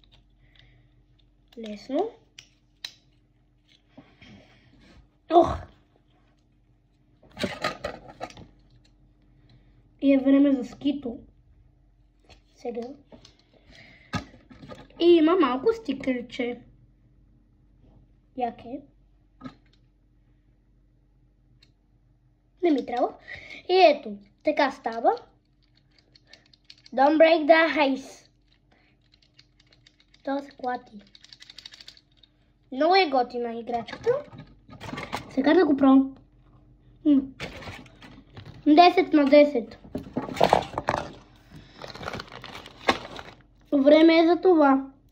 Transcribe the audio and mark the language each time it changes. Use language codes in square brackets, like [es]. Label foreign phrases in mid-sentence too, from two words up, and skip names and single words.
[bg] Лесно. И е време за скито. Сега. И има малко стикерче. Яке. Не ми трябва. И ето. Така става. [en] Don't break the ice. [bg] Това се клати. Много е готина играчката. Сега да го пробвам. 10 на 10. Време е за това.